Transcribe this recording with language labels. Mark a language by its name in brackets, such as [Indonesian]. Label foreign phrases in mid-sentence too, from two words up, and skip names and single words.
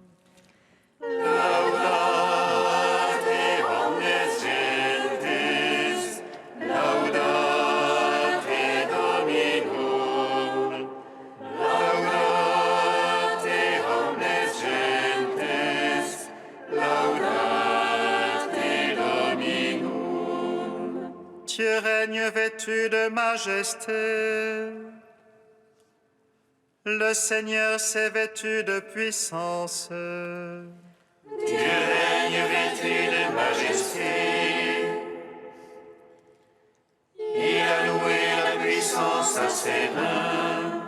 [Latin] Laudate omnes gentes, laudate Dominum, laudate omnes gentes, laudate Dominum. [French] Dieu règne vêtu de majesté. Le Seigneur s'est vêtu de puissance. Tu règnes vêtu de majesté. Il a loué la puissance à ses mains.